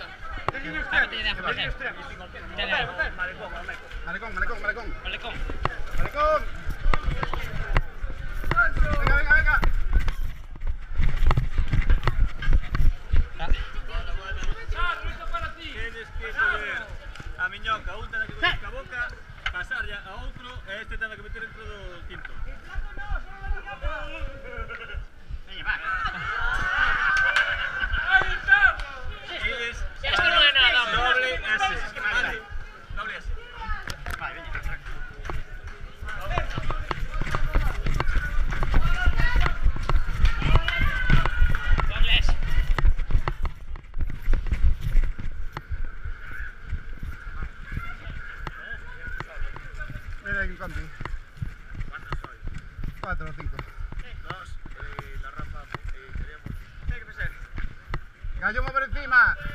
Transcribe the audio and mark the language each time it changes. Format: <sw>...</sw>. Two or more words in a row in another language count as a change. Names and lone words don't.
<es>Cámate de abajo, jefe. Malecón. Malecón. Malecón. Venga. Ah,</es> <gl>Tienes que coller a miñoca, un ten que meter ca boca, pasarlle a outro e este ten que meter dentro do quinto. veña, va. Ides Esto non é nada, home.</gl> <es>doble S. Vale. Doble S.</es> <gl>Vai, veña. Doble S.</gl> <es>Mira aquí, compi. ¿Cuántos sois? 4 o 5. 2 y la rampa queríamos. ¿Qué pasa? Gallumo por encima.</es>